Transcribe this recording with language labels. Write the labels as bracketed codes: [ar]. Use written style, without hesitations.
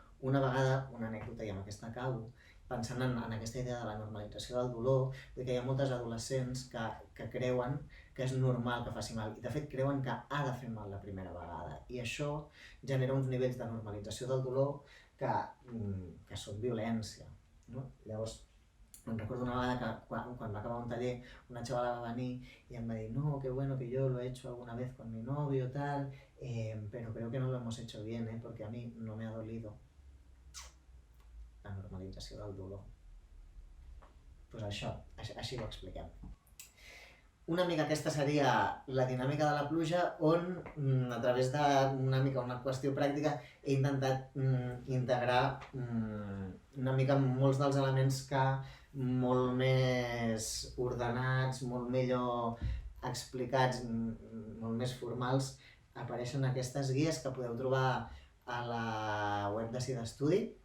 [ca] Una vegada, una anècdota, i amb aquesta acabo, pensant en aquesta idea de la normalització del dolor, que hi ha moltes adolescents que creuen que és normal que faci mal, i de fet creuen que ha de fer mal la primera vegada, i això genera uns nivells de normalització del dolor que són violència, no? Llavors, em recordo una vegada que quan va acabar un taller, una xavala va venir y em va dir, [es] no, qué bueno que yo lo he hecho alguna vez con mi novio, tal, pero creo que no lo hemos hecho bien, porque a mí no me ha dolido. [ca] La normalització del dolor. Doncs això, així ho expliquem. Una mica aquesta seria la dinàmica de la pluja, on a través d'una mica una qüestió pràctica he intentat integrar una mica molts dels elements que molt més ordenats, molt millor explicats, molt més formals, apareixen aquestes guies que podeu trobar a la web de SIDA-Estudi.